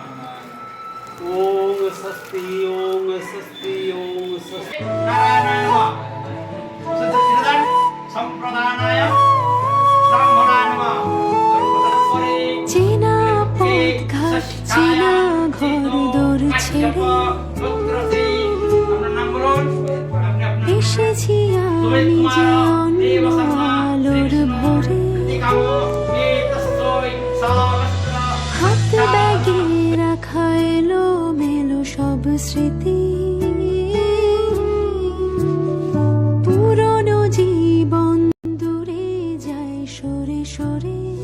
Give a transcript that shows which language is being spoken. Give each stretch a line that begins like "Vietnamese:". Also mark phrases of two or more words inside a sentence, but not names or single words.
Sanskrit: ओम स्वस्ति ओम स्वस्ति ओम स्वस्ति। नारायणाय नमः। सत्यचिदानंद संप्रदानाय ब्राह्मणाय नमः।
Bangla: চেনা পথঘাট চেনা ঘর দৌড় ছেড়ে এসেছি আমি যে অন্য আলোর ভরে। হাত ব্যাগে রাখা এলো মেলো সব স্মৃতি, পুরনো জীবন দূরে যায় সরে সরে।